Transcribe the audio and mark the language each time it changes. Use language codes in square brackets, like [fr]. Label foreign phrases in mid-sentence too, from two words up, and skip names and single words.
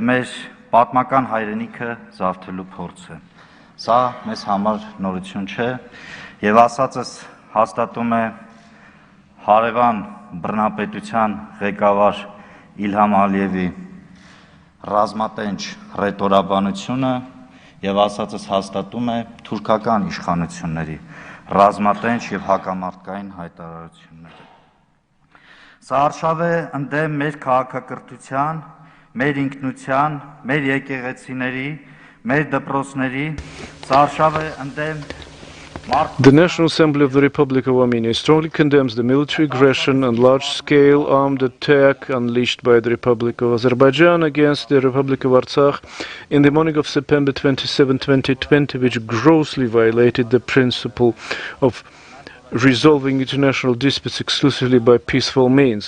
[hy] մեր պատմական հայրենիքը զավթելու փորձ է։ Սա մեզ համար նորություն չէ եւ ասածս հաստատում է հարևան բռնապետության ղեկավար Իլհամ Ալիևի ռազմատենչ ռետորաբանությունը եւ ասածս հաստատում է թուրքական իշխանությունների ռազմատենչ եւ հակամարտկային հայտարարությունները։ Սա արշավ է ընդդեմ մեր քաղաքակրթության, մեր ինքնության, մեր եկեղեցիների, մեր դպրոցների, սա արշավ է ընդդեմ [en] The National Assembly of the Republic of Armenia strongly condemns the military aggression and large-scale armed attack unleashed by the Republic of Azerbaijan against the Republic of Artsakh in the morning of September 27, 2020, which grossly violated the principle of resolving international disputes exclusively by peaceful means.